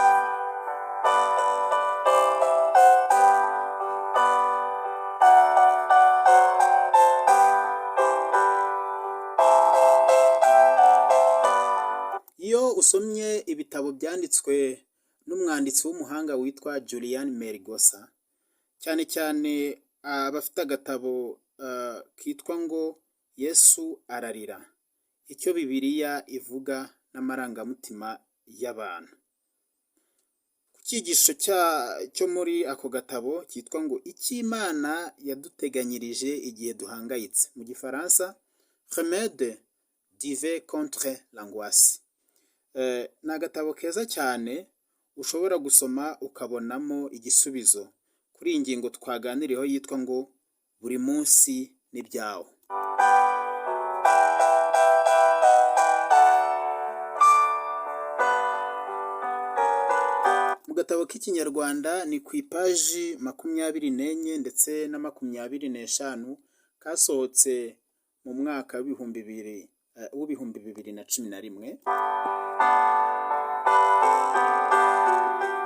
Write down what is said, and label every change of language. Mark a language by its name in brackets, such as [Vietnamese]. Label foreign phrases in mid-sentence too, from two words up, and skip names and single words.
[Kinyarwanda] Iyo usomye ibitabo byanditswe n'umwanditsi w'umuhanga witwa Julian Melgosa, cyane cyane abafite agatabo kitwa ngo Yesu ararira, icyo Bibiliya ivuga n'amarangamutima y'abantu. Ku cyigisho cyo muri ako gatabo cyitwa ngo icyo Imana yaduteganyirije igihe duhangayitse, mu Gifaransa Remède divin contre l'angoisse. Ni agatabo keza cyane ushobora gusoma ukabonamo igisubizo kuri iyi ngingo twaganiriyeho yitwa ngo buri munsi ni ibyawo. Mu gatabo k'Ikinyarwanda ni ku ipaji 24 ndetse na 25 kasohotse mu mwaka w'ibihumbi 2011.